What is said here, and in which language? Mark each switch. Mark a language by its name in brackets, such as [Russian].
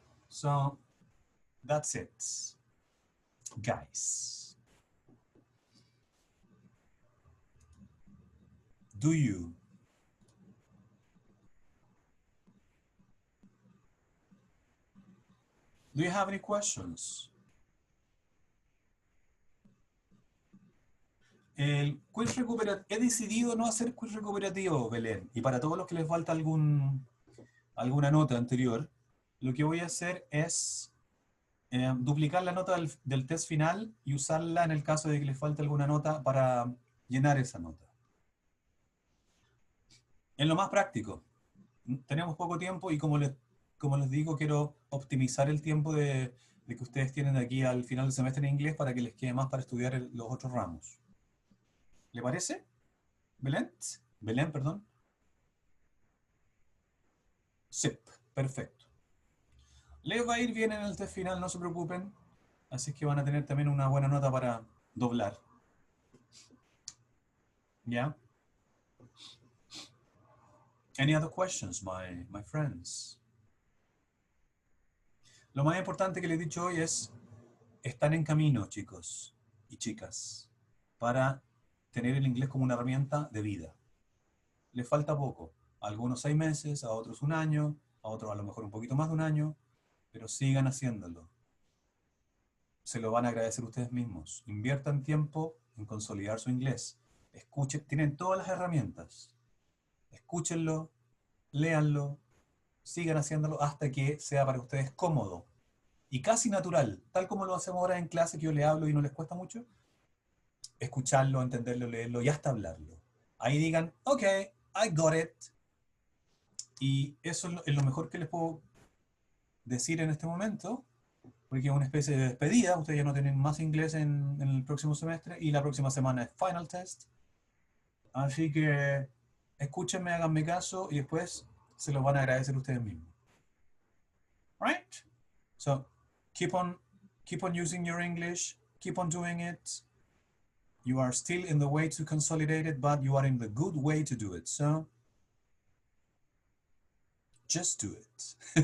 [English] So that's it, guys. Do you Do you have any questions? [Spanish] El quiz recuperativo, he decidido no hacer quiz recuperativo, Belén, y para todos los que les falta alguna nota anterior, lo que voy a hacer es duplicar la nota del test final y usarla en el caso de que les falte alguna nota para llenar esa nota. En lo más práctico, tenemos poco tiempo y como les digo, quiero optimizar el tiempo de que ustedes tienen de aquí al final del semestre en inglés para que les quede más para estudiar los otros ramos. ¿Le parece? ¿Belén? Belén, perdón. Sí, perfecto. Les va a ir bien en el test final, no se preocupen. Así que van a tener también una buena nota para doblar. ¿Ya? [English] Any other questions, my friends? [Spanish] Lo más importante que les he dicho hoy es, están en camino, chicos y chicas, para tener el inglés como una herramienta de vida. Les falta poco, a algunos 6 meses, a otros 1 año, a otros a lo mejor un poquito más de 1 año, pero sigan haciéndolo. Se lo van a agradecer ustedes mismos. Inviertan tiempo en consolidar su inglés. Escuchen, tienen todas las herramientas. Escúchenlo, léanlo, sigan haciéndolo hasta que sea para ustedes cómodo y casi natural, tal como lo hacemos ahora en clase, que yo le hablo y no les cuesta mucho. Escucharlo, entenderlo, leerlo y hasta hablarlo. Ahí digan, ok, [English] I got it. [Spanish] Y eso es lo mejor que les puedo decir en este momento, porque es una especie de despedida. Ustedes ya no tienen más inglés en el próximo semestre y la próxima semana es final test. Así que escúchenme, háganme caso y después se lo van a agradecer ustedes mismos. [English] Right? So keep on using your English, keep on doing it. You are still in the way to consolidate it, but you are in the good way to do it. So just do it.